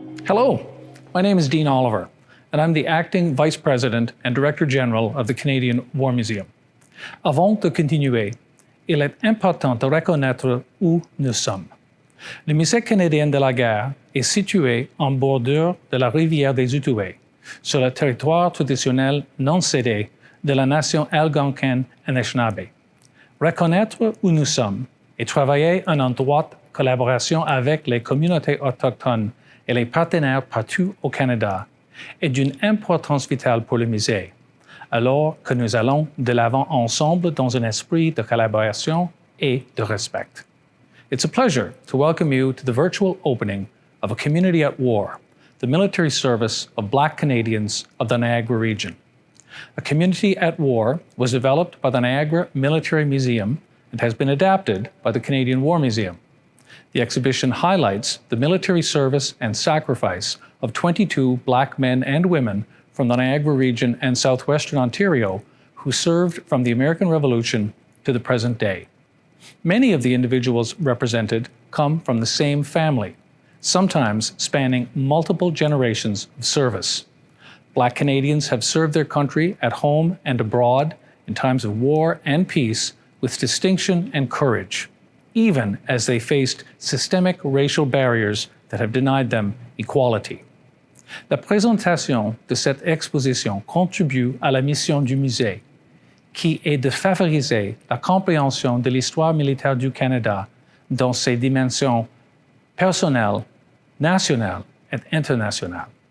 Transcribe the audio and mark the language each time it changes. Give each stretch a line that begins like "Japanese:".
English: Hello, my name is Dean Oliver, and I'm the Acting Vice President and Director General of the Canadian War Museum.
French: Avant de continuer, il est important de reconnaître où nous sommes. Le Musée canadien de la guerre est situé en bordure de la rivière des Outaouais, sur le territoire traditionnel non cédé de la nation algonquine-anishinaabe. Reconnaître où nous sommes et travailler en étroite collaboration avec les communautés autochtones et les partenaires partout au Canada est d'une importance vitale pour le musée, alors que nous allons de l'avant ensemble dans un esprit de collaboration et de respect.
English: It's a pleasure to welcome you to the virtual opening of A Community at War, the military service of Black Canadians of the Niagara region. A Community at War was developed by the Niagara Military Museum and has been adapted by the Canadian War Museum. The exhibition highlights the military service and sacrifice of 22 Black men and women from the Niagara region and southwestern Ontario who served from the American Revolution to the present day. Many of the individuals represented come from the same family, sometimes spanning multiple generations of service. Black Canadians have served their country at home and abroad in times of war and peace with distinction and courage, even as they faced systemic racial barriers that have denied them equality.
French: La présentation de cette exposition contribue à la mission du musée, qui est de favoriser la compréhension de l'histoire militaire du Canada dans ses dimensions personnelles, nationales et internationales.